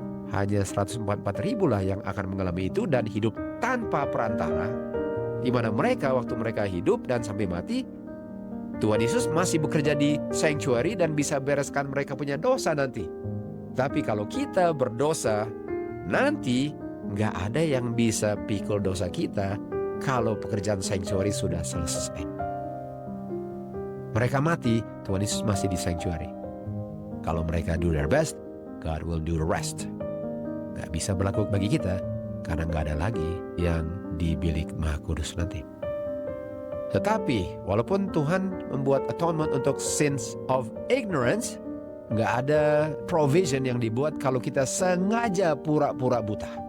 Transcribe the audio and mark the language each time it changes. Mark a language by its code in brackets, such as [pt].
[id] Hanya 144.000 lah yang akan mengalami itu dan hidup tanpa perantara, di mana mereka waktu mereka hidup dan sampai mati, Tuhan Yesus masih bekerja di sanctuary dan bisa bereskan mereka punya dosa nanti. Tapi kalau kita berdosa, nanti nggak ada yang bisa pikul dosa kita kalau pekerjaan sanctuary sudah selesai. Mereka mati, Tuhan Yesus masih di sanctuary. Kalau mereka [en] do their best, God will do the rest. [id] Gak bisa berlaku bagi kita karena gak ada lagi yang di bilik Maha Kudus nanti. Tetapi walaupun Tuhan membuat atonement untuk [en] sins of ignorance, [id] gak ada provision yang dibuat kalau kita sengaja pura-pura buta.